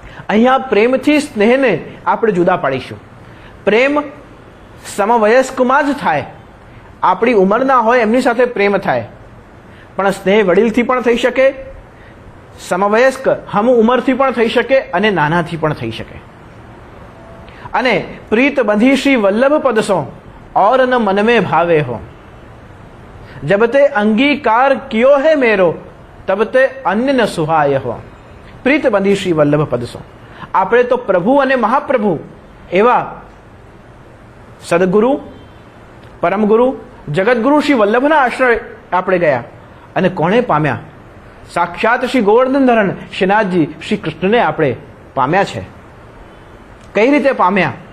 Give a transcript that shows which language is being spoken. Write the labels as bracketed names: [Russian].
[Gujarati] અહીંયા પ્રેમથી સ્નેહને આપણે જુદા પાડીશું. પ્રેમ સમવયસ્કમાં જ થાય. આપણી ઉંમરના હોય એમની સાથે પ્રેમ થાય, પણ સ્નેહ વડીલથી પણ થઈ શકે, સમવયસ્ક હમ ઉંમરથી પણ થઈ શકે અને નાનાથી પણ થઈ શકે. [Braj] અને પ્રીત બંધી શ્રી વલ્લભ પદસો और न मन में भावे हो, जब ते अंगीकार कियो है मेरो तब ते अन्य न सुहाय हो. પ્રીત બંધી શ્રી વલ્લભ પદસો. [Gujarati] આપણે તો પ્રભુ અને મહાપ્રભુ એવા સદગુરુ, પરમગુરુ, જગતગુરુ શ્રી વલ્લભના આશ્રય આપણે ગયા અને કોણે પામ્યા? સાક્ષાત શ્રી ગોવર્ધન ધરણ શ્રીનાથજી શ્રી કૃષ્ણને આપણે પામ્યા છે. કઈ રીતે પામ્યા?